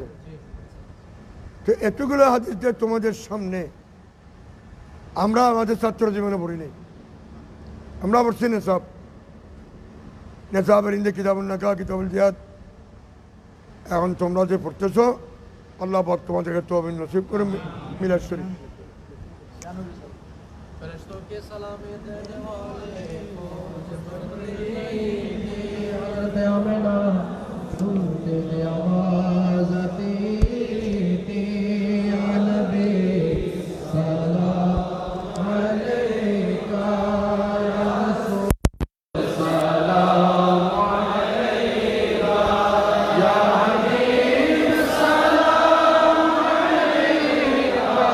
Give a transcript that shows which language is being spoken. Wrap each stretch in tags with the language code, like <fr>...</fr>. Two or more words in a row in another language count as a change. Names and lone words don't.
<bn>তো এতগুলো হাদিস যে তোমাদের সামনে আমরা আমাদের ছাত্র জীবনে পড়ি নেই, আমরা পড়ছি নেশাব, নেশাবের ইন্দে কিতাবুল নাকাহ, কিতাবুল জিহাদ। এখন তোমরা যে পড়তেছো, আল্লাহ পাক তোমাদেরকে তৌফিক নসিব করে মিলাদ শরীফ।</bn> <ur>فرشتوں کے سلام دینے والے آواز آتی تھی</ur> <ar>نبی سلام علیکہ یا رسول سلام علیکہ یا حبیب سلام علیکہ</ar>